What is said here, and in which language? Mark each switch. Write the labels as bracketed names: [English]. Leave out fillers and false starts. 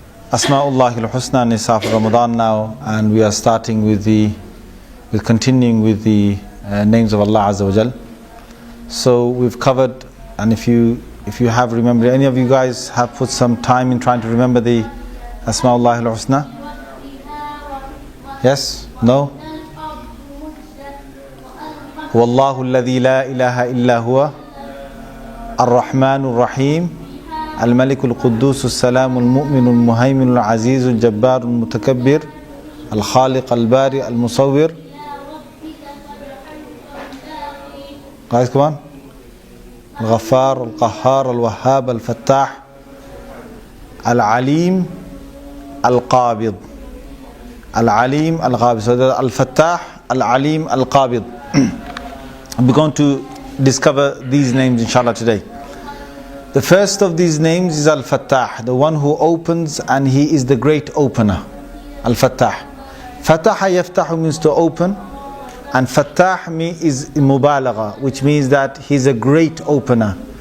[English] Asma'ullah al-Husna Nisaf Ramadan now, and we are starting continuing with the names of Allah Azza wa Jal. So we've covered, and if you have remembered, any of you guys have put some time in trying to remember the Asma'ullah al-Husna? Yes? No? [Arabic] Wallahu alladhi la ilaha illa huwa الرحمن الرحيم الملك القدوس السلام المؤمن المهيمن العزيز الجبار المتكبر الخالق البارئ المصور. [English] Guys, come on. [Arabic] الغفار القهار الوهاب الفتاح العليم القابض. العليم القابض. [English] So the [Arabic] الفتاح العليم القابض. [English] We're going to discover these names inshallah today. The first of these names is Al-Fattah, the one who opens, and he is the great opener. Al-Fattah. Fataha yaftahu means to open, and Fattah is mubalagha, which means that he's a great opener.